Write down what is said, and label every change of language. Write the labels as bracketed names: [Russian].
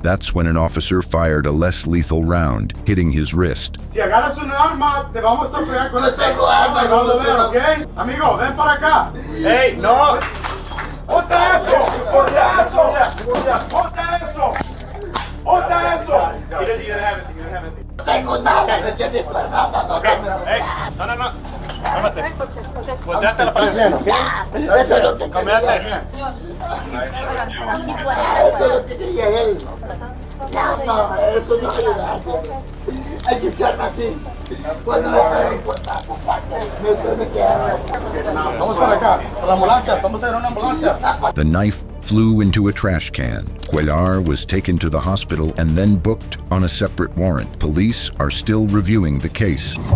[English] That's when an officer fired a less lethal round, hitting his wrist. [Spanish] Si agarras un arma, te vamos a pegar con esta arma. Vamos a ver, ¿ok? Amigo, ven para acá. [English] Hey, no. [Spanish] ¡Ponte eso! ¡Ponte eso! ¡Ponte eso! ¡Ponte eso! [English] He doesn't even have anything. You don't have anything. [Spanish] Tengo nada, ¿me entiendes? Nada. [English] Hey, no. [Spanish] Cálmate. Volteate la pared. Eso es lo que quería. Eso es lo que quería él. No, eso no quiere dar. Hay que echarme así. Cuando me queda. Vamos para acá. Para la ambulancia. Vamos a ir a una ambulancia. [English] The knife flew into a trash can. Cuellar was taken to the hospital and then booked on a separate warrant. Police are still reviewing the case.